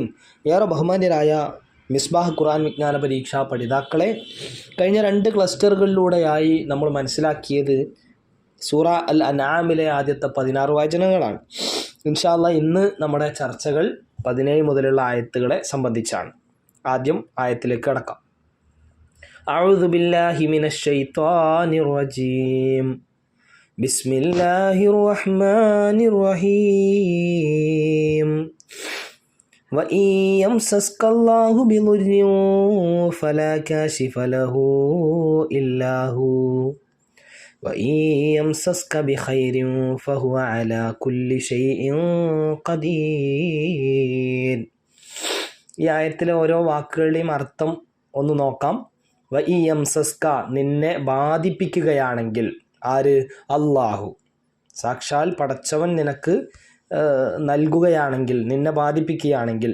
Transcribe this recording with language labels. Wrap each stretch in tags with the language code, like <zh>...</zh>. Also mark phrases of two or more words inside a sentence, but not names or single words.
<ml>ഏറെ ബഹുമാന്യരായ മിസ്ബാഹ് ഖുർആൻ വിജ്ഞാന പരീക്ഷാ പഠിതാക്കളെ, കഴിഞ്ഞ 2 ക്ലസ്റ്ററുകളിലൂടെയായി നമ്മൾ മനസ്സിലാക്കിയത് സൂറ അൽ അൻആമിലെ ആദ്യത്തെ 16 വചനങ്ങളാണ്.</ml> <ar>إن شاء الله</ar> <ml>ഇന്ന് നമ്മുടെ ചർച്ചകൾ 17 മുതലുള്ള ആയത്തുകളെ സംബന്ധിച്ചാണ്. ആദ്യം ആയത്തിലേക്ക് കടക്കാം.</ml> <ar>أعوذ بالله من الشيطان الرجيم. بسم الله الرحمن الرحيم. وإن يمسسك الله بضر فلا كاشف له إلا هو وإن يمسسك بخير فهو على كل شيء قدير.</ar> <ml>ഈ ആയത്തിലെ ഓരോ വാക്കുകളുടെയും അർത്ഥം ഒന്ന് നോക്കാം. വഇയംസസ്ക, നിന്നെ ബാധിപ്പിക്കുകയാണെങ്കിൽ. ആര്? അള്ളാഹു. സാക്ഷാൽ പടച്ചവൻ നിനക്ക് നൽകുകയാണെങ്കിൽ, നിന്നെ ബാധിപ്പിക്കുകയാണെങ്കിൽ.</ml>